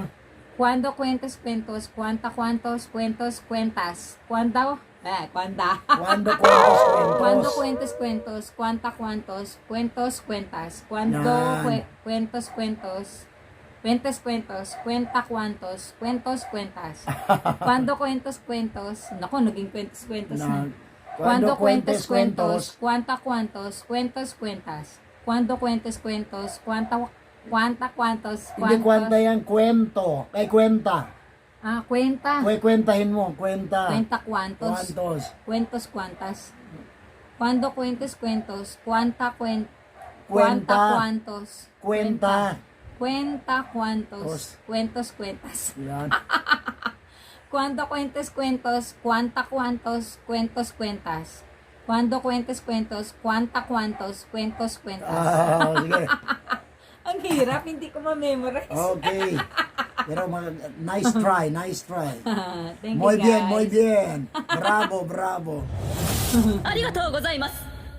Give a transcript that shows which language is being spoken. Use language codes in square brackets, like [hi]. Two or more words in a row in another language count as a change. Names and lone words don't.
[es] Cuando cuentes cuentos, cuanta cuantos, cuentos, cuentas. Cuando Cuando cuentes cuentos. Cuando cuentes cuentos, cuanta cuantos, cuentos, cuentas. Cuando [tl] Yan. [es] cuentes cuentos, cuenta cuantos, cuentos, cuentas. Cuando cuentos cuentos, [tl] naku, naging cuentos na. [es] Cuando cuentes cuentos, cuanta cuantos, cuentos, cuentas. Cuando cuentes cuentos, cuanta cuantos, [tl] Hindi kwenta yan, kwento. Ay, kwenta. [es] Cuenta. [tl] Kwentahin mo, kwenta. [es] Cuenta cuantos. Cuantos. Cuentos cuantas. Cuando cuentes cuentos, cuanta Cuenta. cuantos. [tl] Kwenta. [es] Cuenta cuantos. Cuentos cuentas. [tl] Yan. [es] Cuando cuentes cuentos, cuanta cuantos, cuentos cuentas. Cuando cuentes cuentos, cuanta cuantos, cuentos cuentas. [tl] Sige. Ang hirap, hindi ko ma-memorize. [en] Okay. Pero nice try, nice try. Thank you, [es] Muy bien, [en] guys. [es] muy bien. Bravo, bravo. [ja] ありがとうございます